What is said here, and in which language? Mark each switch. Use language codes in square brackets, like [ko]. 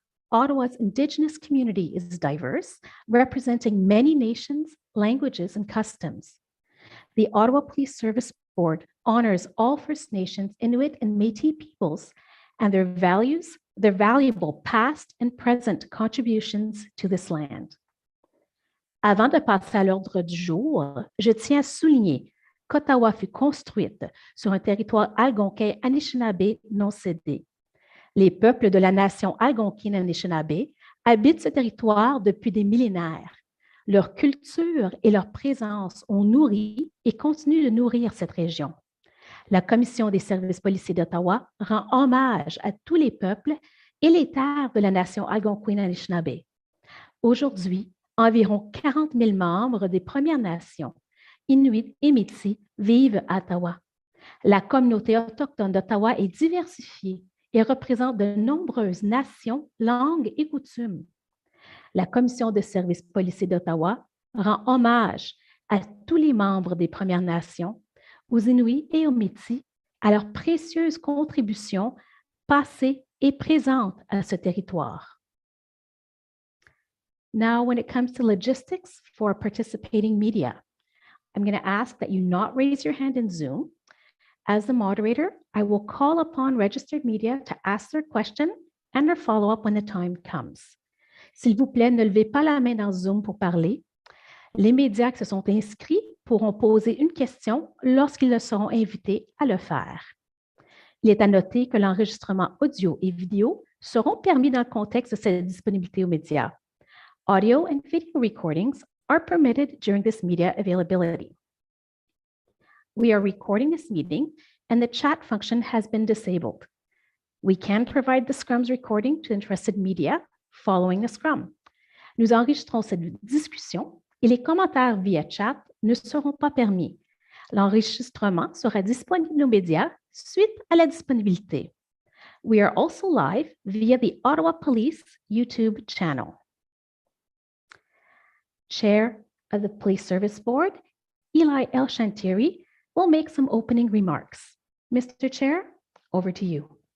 [en] Ottawa's Indigenous community is diverse, representing many nations, languages, and customs. The Ottawa Police Service Board honors all First Nations, Inuit, and Métis peoples and their valuable past and present contributions to this land. [fr] Avant de passer à l'ordre du jour, je tiens à souligner qu'Ottawa fut construite sur un territoire algonquin Anishinaabe non cédé. Les peuples de la nation algonquine Anishinaabe habitent ce territoire depuis des millénaires. Leur culture et leur présence ont nourri et continuent de nourrir cette région. La Commission des services policiers d'Ottawa rend hommage à tous les peuples et les terres de la nation algonquine Anishinaabe. Aujourd'hui, environ 40 000 membres des Premières Nations, Inuits et Métis, vivent à Ottawa. La communauté autochtone d'Ottawa est diversifiée et représente de nombreuses nations, langues et coutumes. La Commission des services policiers d'Ottawa rend hommage à tous les membres des Premières Nations, aux Inuits et aux Métis, à leurs précieuses contributions passées et présentes à ce territoire. [en] Now, when it comes to logistics for participating media, I'm going to ask that you not raise your hand in Zoom. As the moderator, I will call upon registered media to ask their question and their follow-up when the time comes. [fr] S'il vous plaît, ne levez pas la main dans Zoom pour parler. Les médias qui se sont inscrits pourront poser une question lorsqu'ils seront invités à le faire. Il est à noter que l'enregistrement audio et vidéo seront permis dans le contexte de cette disponibilité aux médias. [en] Audio and video recordings are permitted during this media availability. We are recording this meeting and the chat function has been disabled. We can provide the Scrum's recording to interested media following the Scrum. [fr] Nous enregistrons cette discussion et les commentaires via chat ne seront pas permis. L'enregistrement sera disponible aux médias suite à la disponibilité. [en] We are also live via the Ottawa Police YouTube channel. Chair of the Police Service Board, Eli El-Shantiri, will make some opening remarks. Mr. Chair, over to you.